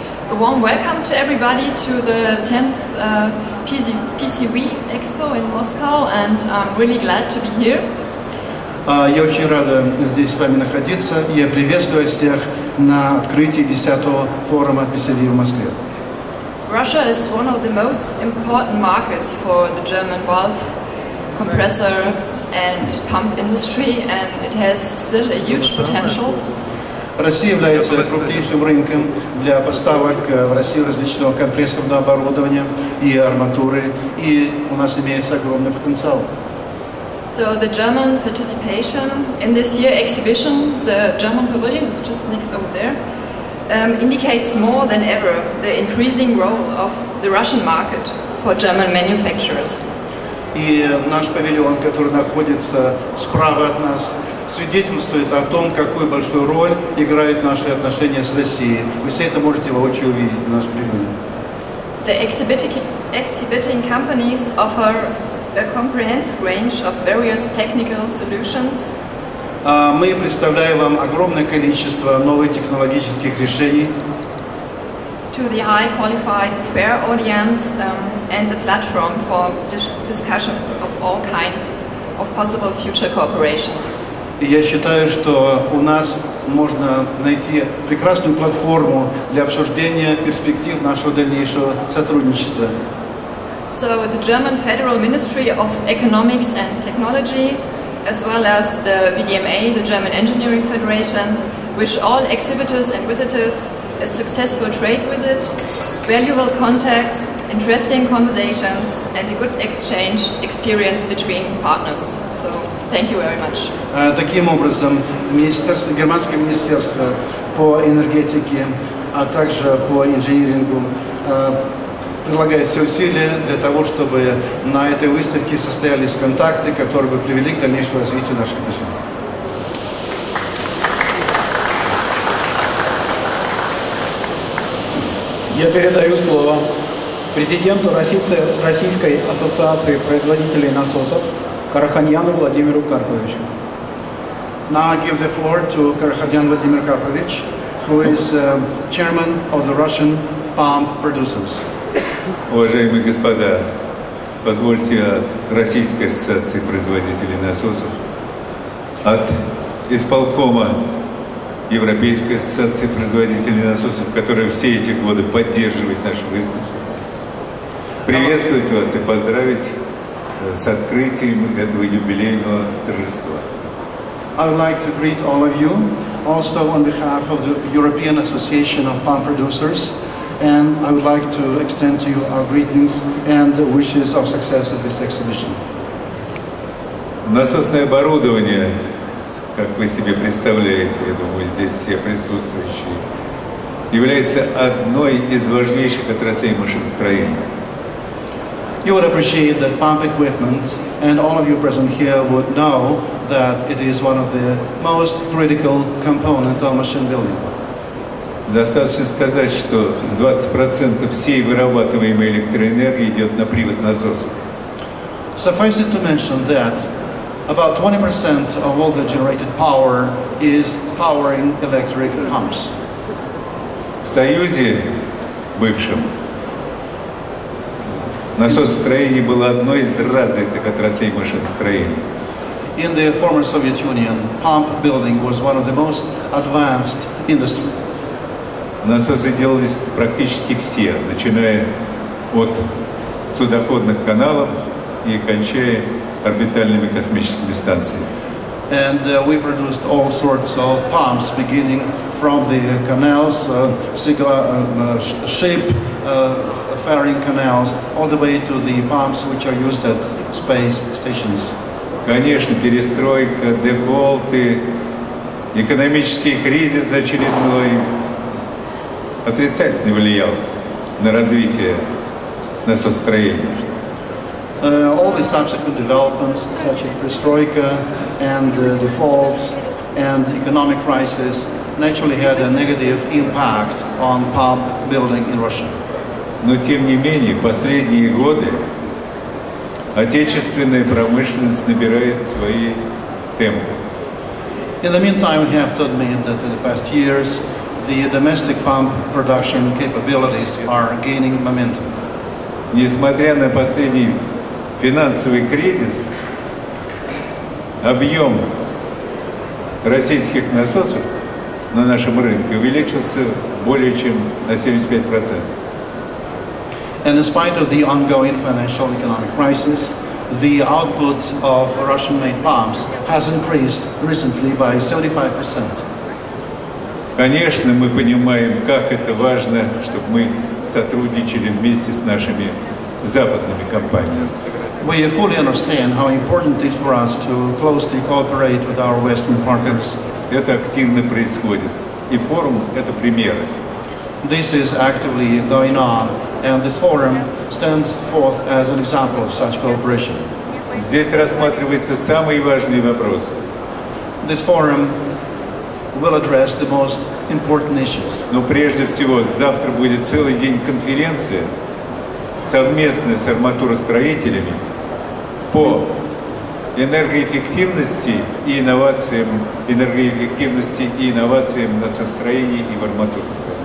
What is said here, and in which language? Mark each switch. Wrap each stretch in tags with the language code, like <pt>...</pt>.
<en>A warm welcome to everybody to the 10th PCVEXPO in Moscow, and I'm really glad to be here.</en> <ru>Я очень рада здесь с вами находиться. Я приветствую всех на открытии 10-го форума PCV в Москве.</ru> <en>Russia is one of the most important markets for the German valve, compressor and pump industry, and it has still a huge potential.</en> <ru>Россия является крупнейшим рынком для поставок в Россию различного компрессорного оборудования и арматуры, и у нас имеется огромный потенциал.</ru> <en>So the German participation in this year's exhibition, the German pavilion is just next over there, indicates more than ever the increasing growth of the Russian market for German manufacturers.</en> <ru>И наш павильон, который находится справа от нас, свидетельствует о том, какую большую роль играют наши отношения с Россией. Вы все это можете воочию увидеть в нашем павильоне.</ru> <en>The exhibiting companies offer a comprehensive range of various technical solutions.</en> <ru>Мы представляем вам огромное количество новых технологических решений.</ru> <en>To the high qualified fair audience and a platform for discussions of all kinds of possible future cooperation.</en> <ru>Я считаю, что у нас можно найти прекрасную платформу для обсуждения перспектив нашего дальнейшего сотрудничества.</ru> <en>So the German Federal Ministry of Economics and Technology, as well as the VDMA, the German Engineering Federation, wish all exhibitors and visitors a successful trade visit, valuable contacts, interesting conversations, and a good exchange experience between partners. So, thank you very much.</en> <ru>Таким образом, германское министерство по энергетике, а также по инжинирингу прилагает все усилия для того, чтобы на этой выставке состоялись контакты, которые бы привели к дальнейшему развитию наших отношений. Я передаю слово президенту Российской ассоциации производителей насосов Караханьяну Владимиру Карповичу.</ru> <en>Now I give the floor to Karahanьян Владимир Карпович, who is chairman of the Russian pump producers.</en> <ru>Уважаемые господа, позвольте от Российской ассоциации производителей насосов, от исполкома Европейской ассоциации производителей насосов, которая все эти годы поддерживает нашу выставку, приветствовать вас и поздравить с открытием этого юбилейного торжества.</ru> <en>I would like to greet all of you, also on behalf of the European Association of Pump Producers, and I would like to extend to you our greetings and wishes of success at this exhibition.</en> <ru>Насосное оборудование, как вы себе представляете, я думаю, здесь все присутствующие, является одной из важнейших отраслей машиностроения.</ru> <en>You would appreciate that pump equipment, and all of you present here would know that it is one of the most critical components of machine building.</en> <ru>Достаточно сказать, что 20% всей вырабатываемой электроэнергии идет на привод насосов.</ru> <en>Suffice it to mention that about 20% of all the generated power is powering electric pumps.</en> <ru>В Союзе бывшем насосостроение было одной из развитых отраслей машиностроения.</ru> <en>In the former Soviet Union, pump building was one of the most advanced industries.</en> <ru>Насосы делались практически все, начиная от судоходных каналов и кончая орбитальными космическими станциями.</ru> <en>And we produced all sorts of pumps, beginning from the canals, ship faring canals, all the way to the pumps which are used at space stations.</en> <ru>Конечно, перестройка, дефолты, экономический кризис очередной отрицательно влиял на развитие насосостроения.</ru> <en>All the subsequent developments, such as perestroika and defaults and economic crisis, naturally had a negative impact on pump building in Russia.</en> <ru>Но тем не менее, последние годы отечественная промышленность набирает свои темпы.</ru> <en>In the meantime, we have to admit that in the past years, the domestic pump production capabilities are gaining momentum.</en> <ru>Несмотря на последний финансовый кризис, объем российских насосов на нашем рынке увеличился более чем на 75%.</ru> <en>And in spite of the ongoing financial and economic crisis, the output of Russian-made pumps has increased recently by 75%.</en> <ru>Конечно, мы понимаем, как это важно, чтобы мы сотрудничали вместе с нашими западными компаниями.</ru> <en>We fully understand how important it is for us to closely cooperate with our Western partners.</en> <ru>Это активно происходит. И форум – это примеры.</ru> <en>This is actively going on, and this forum stands forth as an example of such cooperation.</en> <ru>Здесь рассматриваются самые важные вопросы.</ru> <en>This forum will address the most important issues.</en> <ru>Но прежде всего, завтра будет целый день конференции совместно с арматуростроителями по энергоэффективности и инновациям на состроении и в арматуростроении.</ru>